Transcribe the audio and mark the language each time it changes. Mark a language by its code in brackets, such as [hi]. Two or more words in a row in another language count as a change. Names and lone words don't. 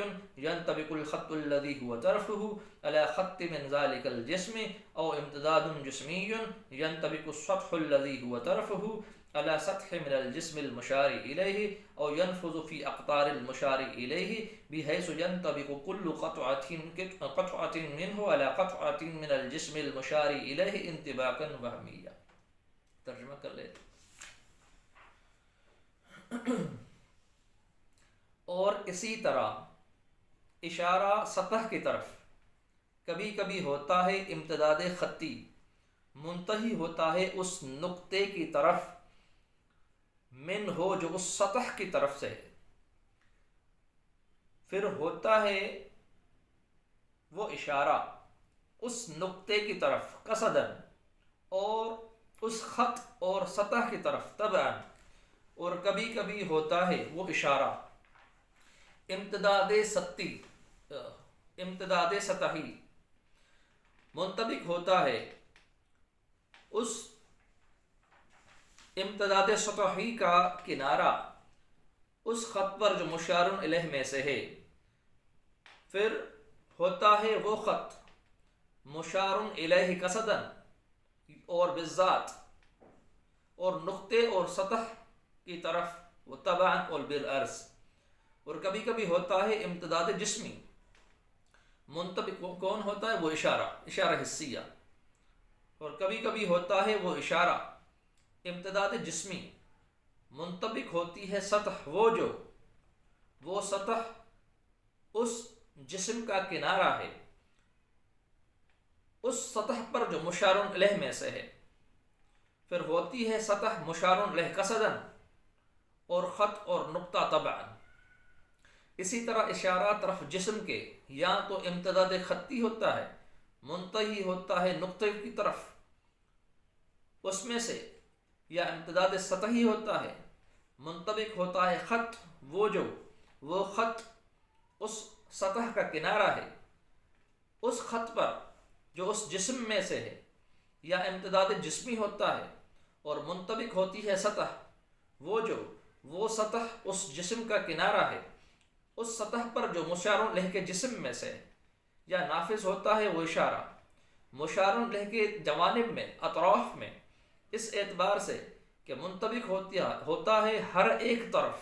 [ar] ينطبق الخط الذي هو طرفه على خط من ذلك الجسم، أو امتداد جسمي ينطبق السطح الذي هو طرفه على سطح من الجسم المشار إليه، أو ينفذ في أقطار المشار إليه، بحيث ينطبق كل قطعة منه على قطعة من الجسم المشار إليه انطباقا وهميا. [ur] ترجمہ کر لیتے. اور اسی طرح اشارہ سطح کی طرف کبھی کبھی ہوتا ہے امتداد خطی، منتہی ہوتا ہے اس نقطے کی طرف من ہو جو اس سطح کی طرف سے ہے، پھر ہوتا ہے وہ اشارہ اس نقطے کی طرف قصدن، اور اس خط اور سطح کی طرف طبعا. اور کبھی کبھی ہوتا ہے وہ اشارہ امتداد سطحی، منطبق ہوتا ہے اس امتداد سطحی کا کنارہ اس خط پر جو مشار الیہ میں سے ہے، پھر ہوتا ہے وہ خط مشار الیہ قصدن اور بالذات، اور نقطے اور سطح کی طرف وہ طبعاً اور بالعرض. اور کبھی کبھی ہوتا ہے امتداد جسمی، منطبق کون ہوتا ہے وہ اشارہ حسیہ. اور کبھی کبھی ہوتا ہے وہ اشارہ امتداد جسمی، منطبق ہوتی ہے سطح وہ سطح اس جسم کا کنارہ ہے اس سطح پر جو مشار الیہ میں سے ہے، پھر ہوتی ہے سطح مشار الیہ قصدن اور خط اور نقطہ طبعا. اسی طرح اشارہ طرف جسم کے یا تو امتداد خطی ہوتا ہے، منتہی ہوتا ہے نقطے کی طرف اس میں سے، یا امتداد سطحی ہوتا ہے، منطبق ہوتا ہے خط، وہ خط اس سطح کا کنارہ ہے، اس خط پر جو اس جسم میں سے ہے، یا امتداد جسمی ہوتا ہے اور منطبق ہوتی ہے سطح، وہ سطح اس جسم کا کنارہ ہے، اس سطح پر جو مشار لہ کے جسم میں سے ہے، یا نافذ ہوتا ہے وہ اشارہ مشار لہ کے جوانب میں، اطراف میں، اس اعتبار سے کہ منطبق ہوتا ہے ہر ایک